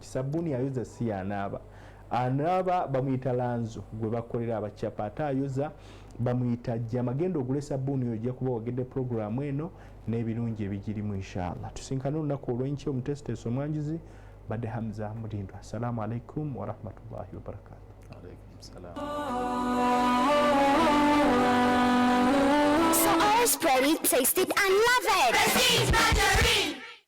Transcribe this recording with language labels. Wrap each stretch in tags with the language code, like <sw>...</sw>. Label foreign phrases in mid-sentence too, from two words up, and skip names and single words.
<lg>Sabuni ayoza si anaaba bamuyita Lanzo gwe bakolera abacapa ate ayoza bamuyita Jama. Genda ogule sabuni ojja kuba wagedde programu eno n'ebirungi ebigirimu inshallah. Tusinkane olunaku olw'enkya omutesiteeso omwanjuzi badde Hamza Mulindo.</lg> <ar>السلام عليكم ورحمة الله وبركاته. عليكم السلام.</ar> <en>So I spread it, taste it and love it. Prestige Margarine.</en>